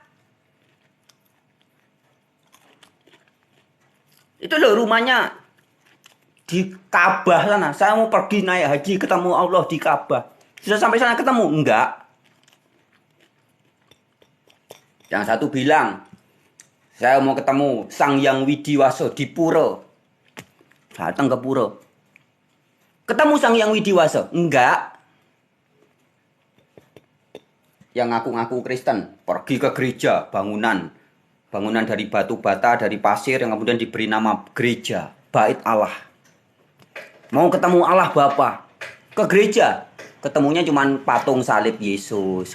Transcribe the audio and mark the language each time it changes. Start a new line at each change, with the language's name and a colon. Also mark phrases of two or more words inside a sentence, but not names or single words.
Indonesian: Itu loh rumahnya di Ka'bah sana. Saya mau pergi naik haji ketemu Allah di Ka'bah. Sudah sampai sana ketemu? Enggak. Yang satu bilang, saya mau ketemu Sang Hyang Widiwaso di pura. Datang ke pura. Ketemu Sang Hyang Widiwaso? Enggak. Yang ngaku-ngaku Kristen, pergi ke gereja, bangunan dari batu bata, dari pasir yang kemudian diberi nama gereja, Bait Allah. Mau ketemu Allah Bapa, ke gereja, ketemunya cuma patung salib Yesus.